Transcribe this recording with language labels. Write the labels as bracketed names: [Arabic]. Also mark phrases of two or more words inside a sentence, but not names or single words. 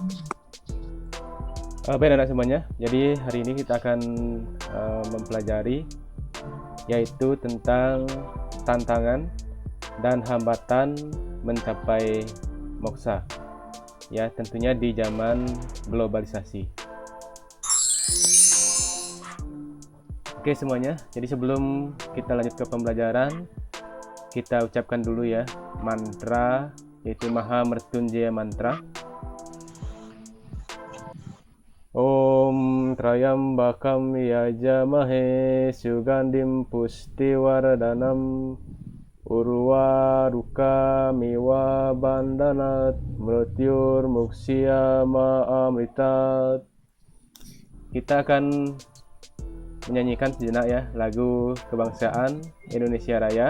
[Indonesian] Baik anak semuanya, jadi hari ini kita akan mempelajari yaitu tentang tantangan dan hambatan mencapai moksa. Ya, tentunya di zaman globalisasi. Oke semuanya, jadi sebelum kita lanjut ke pembelajaran, kita ucapkan dulu ya mantra, yaitu Maha Mrityunjaya Mantra. [Sanskrit] Om Trayambakam Yajamahe Sugandim Pustiwardhanam Urwaruka Miwa Bandanat Mrityur Muksya Amritat. [Indonesian] Kita akan menyanyikan sejenak ya lagu kebangsaan Indonesia Raya.